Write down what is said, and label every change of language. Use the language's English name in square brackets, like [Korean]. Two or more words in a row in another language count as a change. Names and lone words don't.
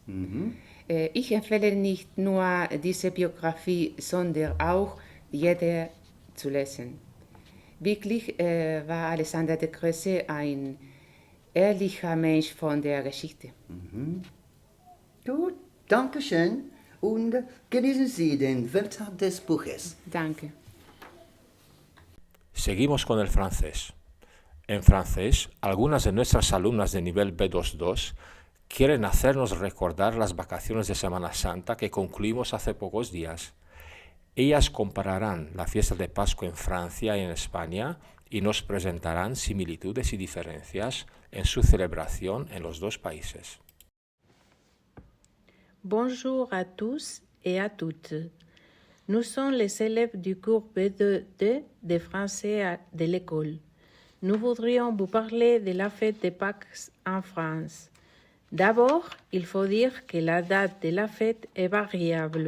[German] Ich empfehle nicht nur diese Biografie, sondern auch jeder zu lesen. Wirklich war Alexander der Große ein ehrlicher Mensch von der Geschichte. Gut, danke schön und genießen Sie den Welttag des Buches. Danke. [Spanish] Seguimos con el francés. En francés, algunas de nuestras alumnas de nivel B2 quieren hacernos recordar las vacaciones de Semana Santa que concluimos hace pocos días. Ellas compararán la fiesta de Pascua en Francia y en España y nos presentarán similitudes y diferencias en su celebración en los dos países. [French] Bonjour à tous et à toutes. Nous sommes les élèves du cours B2 de français de l'école. nous voudrions vous parler de la fête de Pâques en France. D'abord, il faut dire que la date de la fête est variable.